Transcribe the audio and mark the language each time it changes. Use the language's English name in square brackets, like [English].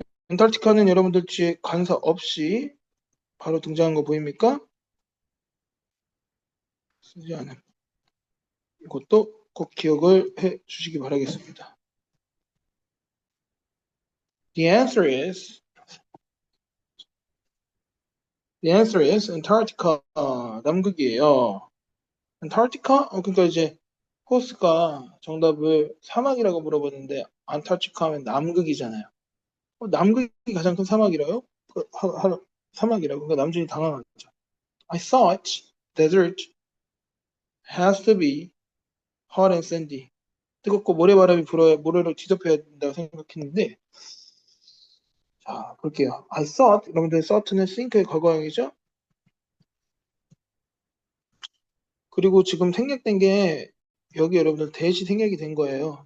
[Korean] 엔타르티카는 여러분들 뒤에 관사 없이 바로 등장한 거 보입니까? 쓰지 않은. 이것도 꼭 기억을 해 주시기 바라겠습니다. [English] The answer is Antarctica. [Korean] 남극이에요. Antarctica? 그러니까 이제 호스가 정답을 사막이라고 물어보는데 안타르티카 하면 남극이잖아요. 남극이 가장 큰 사막이라요? 사막이라고. 그러니까 남준이 당황하죠. [English] I thought desert has to be hot and sandy. [Korean] 뜨겁고 모래바람이 불어야 모래로 뒤덮여야 된다고 생각했는데 자 볼게요. [English] I thought [Korean] 여러분들 thought는 think의 과거형이죠. 그리고 지금 생략된 게 여기 여러분들 대시 생략이 된 거예요.